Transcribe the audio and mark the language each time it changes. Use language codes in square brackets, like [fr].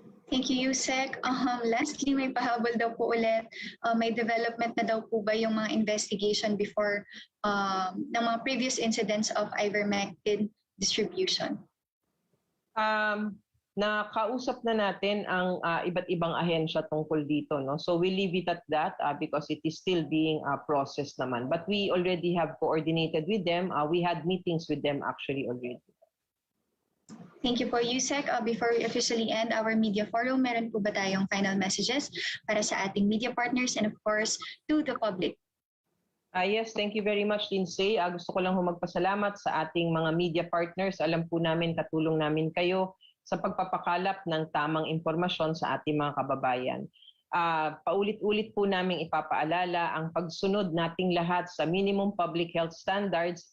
[en] Thank you, Yusek. [tl] Lastly, may pahabol daw po ulit. May development na daw po ba yung mga investigation before ng mga previous incidents of Ivermectin distribution? Nakausap na natin ang iba't ibang ahensya tungkol dito. [en] So we leave it at that because it is still being processed naman. But we already have coordinated with them. We had meetings with them actually already. Thank you po, Yusek. Before we officially end our media forum, [tl] meron po ba tayong [en] final messages [tl] para sa ating [en] media partners and of course to the public? Yes, thank you very much, Lindsay. [tl] Gusto ko lang magpasalamat sa ating mga media partners. Alam po namin, katulong namin kayo sa pagpapakalap ng tamang impormasyon sa ating mga kababayan. Paulit-ulit po namin ipapaalala ang pagsunod nating lahat sa minimum public health standards.